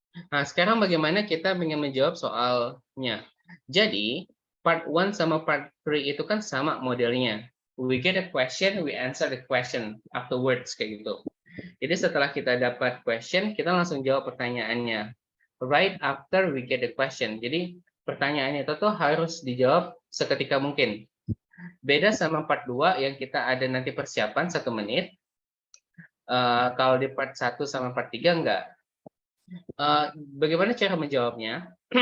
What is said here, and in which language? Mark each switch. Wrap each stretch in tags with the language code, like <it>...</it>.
<id>Nah, sekarang bagaimana kita ingin menjawab soalnya. Jadi, part 1 sama part 3 itu kan sama modelnya.</id> <en>We get a question, we answer the question afterwards</en> <id>kayak gitu. Jadi setelah kita dapat question, kita langsung jawab pertanyaannya.</id> <en>Right after we get the question.</en> <id>Jadi pertanyaannya itu tuh harus dijawab seketika mungkin. Beda sama part 2 yang kita ada nanti persiapan 1 menit. Kalau di part 1 sama part 3 enggak. Bagaimana cara menjawabnya?</id>